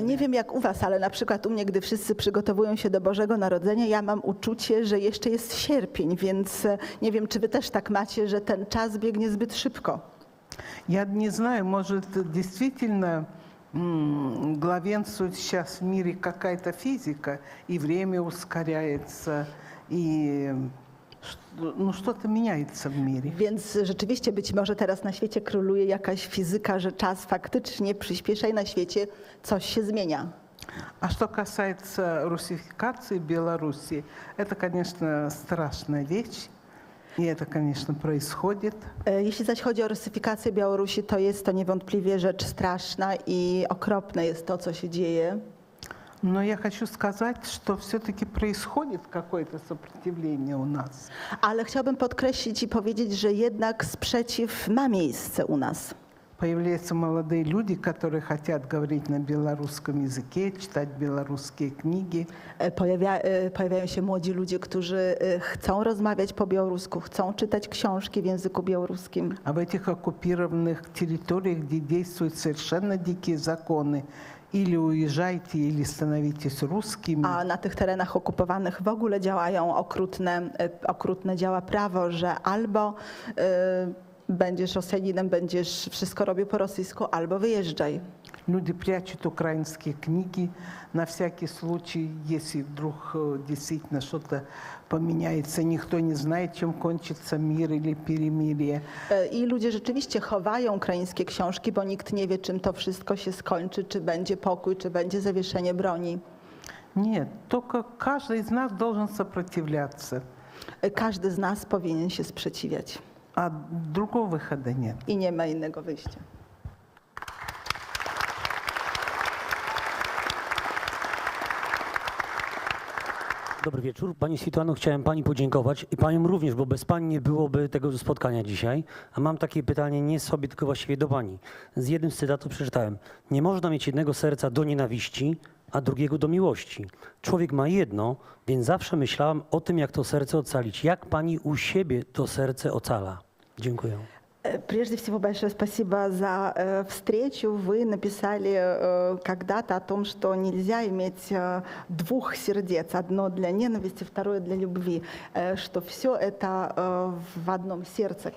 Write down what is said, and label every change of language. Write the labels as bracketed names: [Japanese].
[Polish] nie wiem jak u was, ale na przykład u mnie, gdy wszyscy przygotowują się do Bożego Narodzenia, ja mam uczucie, że jeszcze jest sierpień, więc nie wiem, czy wy też tak macie, że ten czas biegnie zbyt szybko. [Russian] Я не знаю, может, действительно главенствует сейчас в мире какая-то физика, и время ускоряется, и ну, что-то меняется в мире. [Polish] Więc rzeczywiście być może teraz na świecie króluje jakaś fizyka, że czas faktycznie przyspiesza i na świecie coś się zmienia. [Russian] А что касается русификации Беларуси, это, конечно, страшная вещь. [Polish] I to, [Russian] конечно, происходит. [Polish] Jeśli zaś chodzi o rusyfikację Białorusi, to jest to niewątpliwie rzecz straszna i okropne jest to, co się dzieje. [Russian] Но я хочу сказать, что все-таки происходит какое-то сопротивление у нас. [Polish] Ale chciałbym podkreślić i powiedzieć, że jednak sprzeciw ma miejsce u nas. [Russian] Появляются молодые люди, которые хотят говорить на белорусском языке, читать белорусские книги. [Polish] Pojawiają się młodzi ludzie, którzy chcą rozmawiać po białorusku, chcą czytać książki w języku białoruskim. [Russian] А в этих оккупированных территориях, где действуют совершенно дикие законы, или уезжайте, или становитесь русскими. [Polish] A na tych terenach okupowanych w ogóle działają okrutne działa prawo, że albo będziesz Rosjaninem, będziesz wszystko robił po rosyjsku, albo wyjeżdżaj. [Russian] Люди прячут украинские книги на всякий случай, если вдруг действительно что-то поменяется. Никто не знает, чем кончится мир или перемирие. [Polish] I ludzie rzeczywiście chowają ukraińskie książki, bo nikt nie wie, czym to wszystko się skończy, czy będzie pokój, czy będzie zawieszenie broni. [Russian] Нет, только каждый из нас должен сопротивляться, [Polish] Każdy z nas powinien się sprzeciwiać [Russian] а другого выхода нет. [Polish] i nie ma innego wyjścia. Dobry wieczór. Pani Swietlano, chciałem Pani podziękować i Paniom również, bo bez Pani nie byłoby tego spotkania dzisiaj. A mam takie pytanie nie sobie, tylko właściwie do Pani. Z jednym z cytatów przeczytałem: nie można mieć jednego serca do nienawiści, a drugiego do miłości. Człowiek ma jedno, więc zawsze myślałam o tym, jak to serce ocalić. Jak Pani u siebie to serce ocala? Dziękuję. [Russian] Прежде всего, большое спасибо за встречу. Вы написали когда-то о том, что нельзя иметь двух сердец. Одно для ненависти, второе для любви. Что все это в одном сердце.